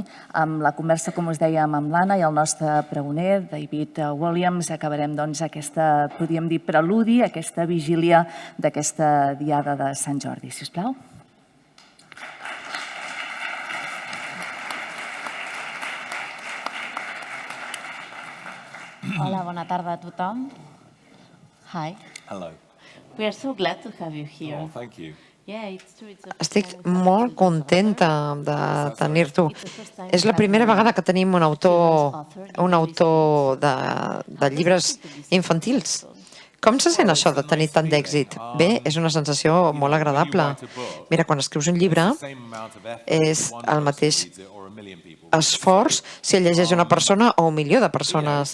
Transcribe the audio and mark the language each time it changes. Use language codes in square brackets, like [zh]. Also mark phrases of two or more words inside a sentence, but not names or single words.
[ca] Amb la conversa, com us dèiem, amb l'Anna i el nostre pregoner, David Walliams, acabarem, doncs, aquesta, podríem dir, preludi, aquesta vigília d'aquesta diada de Sant Jordi. Si us plau. Hola, bona tarda a tothom. [en] Hi. Hello. We are so glad to have you here. Oh, thank you. Yeah, it's true. [ca] Estic molt contenta de tenir-t'ho. És la primera vegada que tenim un autor de llibres infantils. Com se sent això de tenir tant d'èxit? Bé, és una sensació molt agradable. Mira, quan escrius un llibre és el mateix esforç si el llegeix una persona o 1 milió de persones.